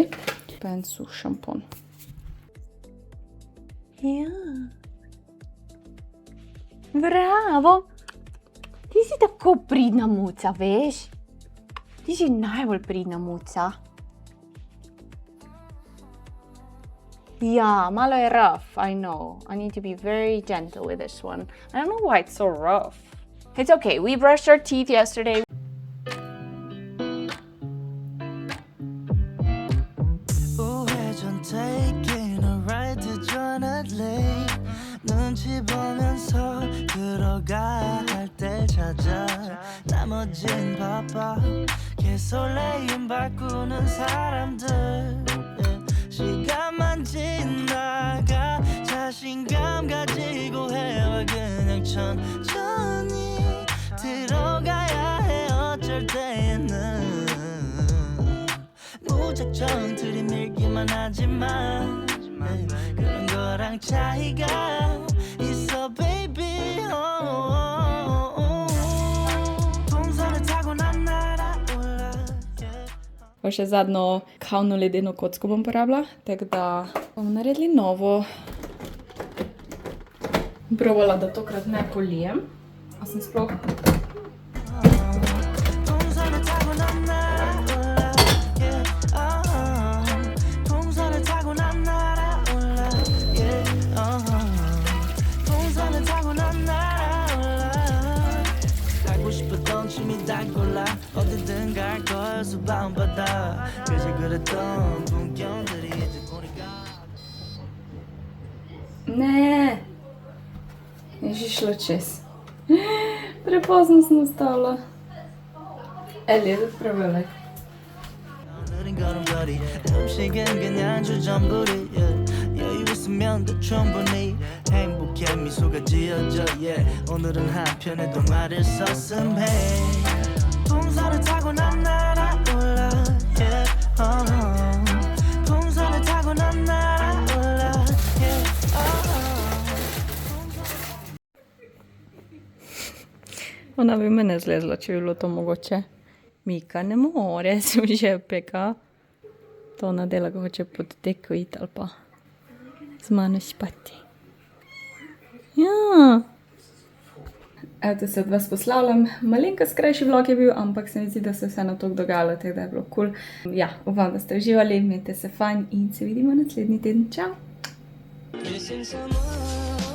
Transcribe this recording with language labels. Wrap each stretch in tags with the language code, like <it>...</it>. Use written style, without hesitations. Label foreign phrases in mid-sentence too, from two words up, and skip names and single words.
<sl>Pa en suh šampon. Ja. Bravo! Ti si tako pridna muca, veš? Ti si najbolj pridna muca. Ja, malo je rough,</sl> <en>I know. I need to be very gentle with this one. I don't know why it's so rough. It's okay, we brushed our teeth yesterday. Taking a ride to Jonathan Lake.</en> <ko>눈치 보면서 들어가야 할 때 찾아 나머진 바빠 개설레임 바꾸는 사람들 시간만 지나가 자신감 가지고 해와 그냥 천천히 들어가야 해 어쩔 때는 무작정 들이밀기만 하지만 그런 거랑 차이가 있어 baby 동선을 타고 난 날아올라</ko> <sl>Pa še zadnjo kavno ledeno kocko bom porabila, tako da bomo naredili novo. Probala, da tokrat ne polijem. A sem sploh?</sl> <ko>동선을 타고 난 날아올라 동선을 타고 난 날아올라 동선을 타고 난 날아올라 가고 싶었던 취미 다 골라 어디든 갈 거야 수박은 바다 그저 그랬던 풍경들이 이제 보니까</ko> <sl>Ne, je že šlo čez. Prepozno sem ustavila. Led prevelik.</sl> <ko>느린 걸음걸이 음식은 그냥 주전부리 여유 있으면 더 충분히 행복해 미소가 지어져 오늘은 한편의 동화를 썼음 해 풍선을 타고 난 날아올라 풍선을 타고 난 날아올라</ko> <sl>Ona bi mene zlezla, če bi bilo to mogoče. Mika ne more, sem že peka. To ona dela, ko hoče pod teko iti ali pa. z mano spati. Ja. Evo, to se od vas poslavljam. Malenkost krajši vlog je bil, ampak se mi zdi, da se vseeno toliko dogajalo, tako da je bilo cool. Ja, upam, da ste uživali, imejte se fajn in se vidimo naslednji teden. Čau!</sl> <en>Missing someone</en>